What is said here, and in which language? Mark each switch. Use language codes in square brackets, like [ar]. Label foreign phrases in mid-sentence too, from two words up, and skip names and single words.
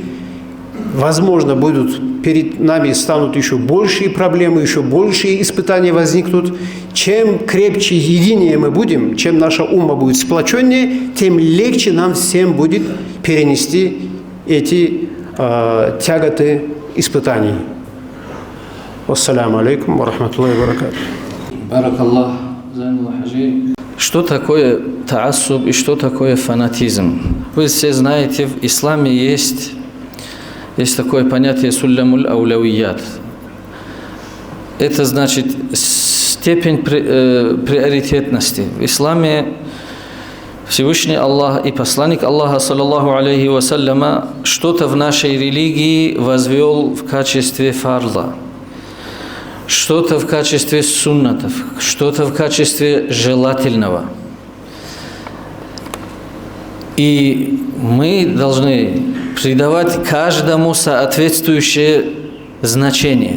[ru] Возможно, перед нами станут еще большие проблемы, еще большие испытания возникнут. Чем крепче единее мы будем, чем наша умма будет сплоченнее, тем легче нам всем будет перенести эти тяготы испытаний. [ar] السلام عليكم ورحمة الله وبركاته. [ru] Баракаллах. Что такое таассуб и что такое фанатизм? Вы все знаете, в исламе есть такое понятие [ar] سلم الأولويات. [ru] Это значит степень приоритетности. В исламе Всевышний Аллах и посланник Аллаха, [ar] صلى الله عليه وسلم, [ru] что-то в нашей религии возвел в качестве фарла, что-то в качестве суннатов, что-то в качестве желательного. И мы должны придавать каждому соответствующее значение.